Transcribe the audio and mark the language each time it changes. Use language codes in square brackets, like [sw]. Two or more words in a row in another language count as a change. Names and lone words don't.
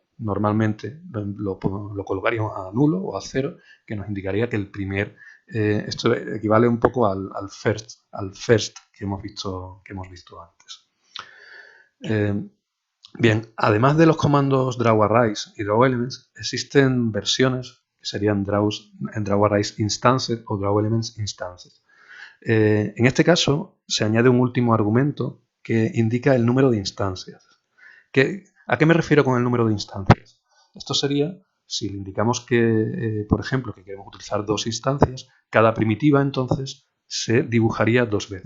[es] Normalmente lo colocaríamos a nulo o a 0, que nos indicaría que el primer, esto equivale un poco al first que hemos visto antes. Bien, además de los comandos drawArrays y drawElements, existen versiones que serían drawArrays Instanced o drawElements Instanced. En este caso, se añade un último argumento que indica el número de instancias. ¿A qué me refiero con el número de instancias? Esto sería, si le indicamos que, por ejemplo, que queremos utilizar 2 instancias, cada primitiva entonces se dibujaría 2 veces.